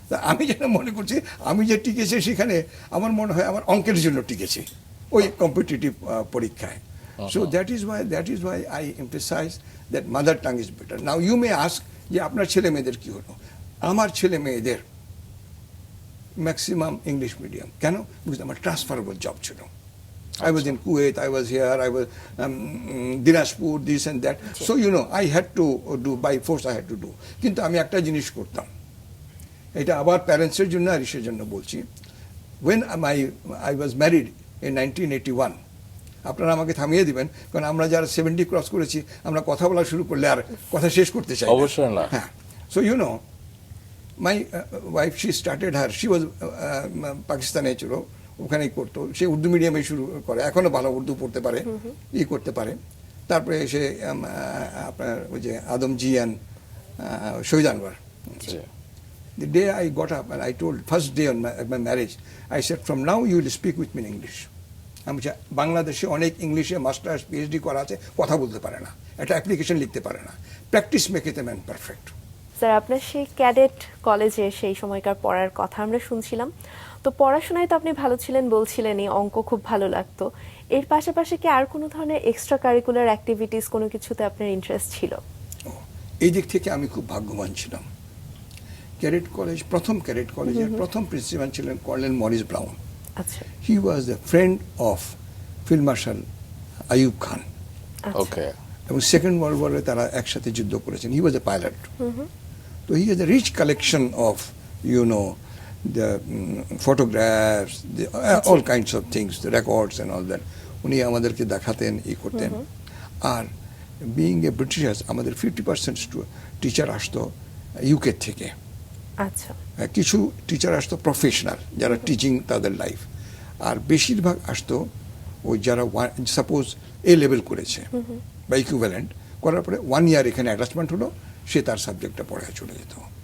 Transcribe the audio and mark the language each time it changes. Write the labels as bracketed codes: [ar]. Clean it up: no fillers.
[bn] আমি যেন মনে করছি আমি যে টিকেছি সেখানে, আমার মনে হয় আমার অঙ্কের জন্য টিকেছি ওই কম্পিটিটিভ পরীক্ষায়। [en] So that is why I emphasise that mother tongue is better. Now you may ask [bn] যে আপনার ছেলে মেয়েদের কি হলো? আমার ছেলে মেয়েদের ম্যাক্সিমাম ইংলিশ মিডিয়াম। কেন? বিকজ আমার ট্রান্সফারেবল জব ছিল। [en] I was in Kuwait, I was here, I was Dinajpur, this and that. So you know, I had to do, by force I had to do. [bn] কিন্তু আমি একটা জিনিস করতাম, এটা আবার প্যারেন্টসের জন্য আর ইসের জন্য বলছি। [en] When I was married in 1981, [bn] আপনারা আমাকে থামিয়ে দিবেন, কারণ আমরা যারা 70 ক্রস করেছি, আমরা কথা বলা শুরু করলে আর কথা শেষ করতে চাই অবশ্যই না। হ্যাঁ। [en] So you know, my wife, she started her, she was [bn] পাকিস্তানে ছিল, ওখানেই করতো, সে উর্দু মিডিয়ামে শুরু করে, এখনো ভালো উর্দু পড়তে পারে, করতে পারে। তারপরে সে আপনার ওই যে Adamjee and Shahid Anwar. [en] The day I got up and I told, first day on my marriage, I said, from now you will speak with me in English. [bn] আমি বাংলাদেশে অনেক ইংলিশে মাস্টার্স পিএইচডি করা আছে, কথা বলতে পারে না, একটা অ্যাপ্লিকেশন লিখতে পারে না। [en] Practice make a man perfect. [bn] Sir, আপনার সেই ক্যাডেট কলেজে সেই সময়কার পড়ার কথা আমরা শুনছিলাম, তো পড়াশোনায় তো আপনি ভালো ছিলেন বলছিলেনই, অঙ্ক খুব ভালো লাগতো, এর পাশাপাশি কি আর কোনো ধরনের এক্সট্রা কারিকুলার অ্যাক্টিভিটিস কোনো কিছুতে আপনার ইন্টারেস্ট ছিল? এই দিক থেকে আমি খুব ভাগ্যবান ছিলাম। ক্যাডেট কলেজ, প্রথম ক্যাডেট কলেজের প্রথম প্রিন্সিপাল ছিলেন কর্নেল মরিস ব্রাউন। আচ্ছা। [en] He was the friend of field marshal Ayub Khan. Okay. [bn] এবং সেকেন্ড ওয়ার্ল্ড ওয়ারে তারা একসাথে যুদ্ধ করেছেন। [en] He was a pilot. তো he has a rich collection of you know the photographs, all kinds of things, the records and all that. [bn] উনি আমাদেরকে দেখাতেন, করতেন। আর বিইং এ ব্রিটিশার্স, আমাদের 50% টিচার আসতো ইউকে থেকে। আচ্ছা। কিছু টিচার আসতো প্রফেশনাল, যারা টিচিং তাদের লাইফ, আর বেশিরভাগ আসতো ওই যারা সাপোজ এ লেভেল করেছে বা ইকুইভ্যালেন্ট করার পরে 1 ইয়ার এখানে অ্যাটাচমেন্ট হলো, সে তার সাবজেক্টটা পড়ায় চলে যেত।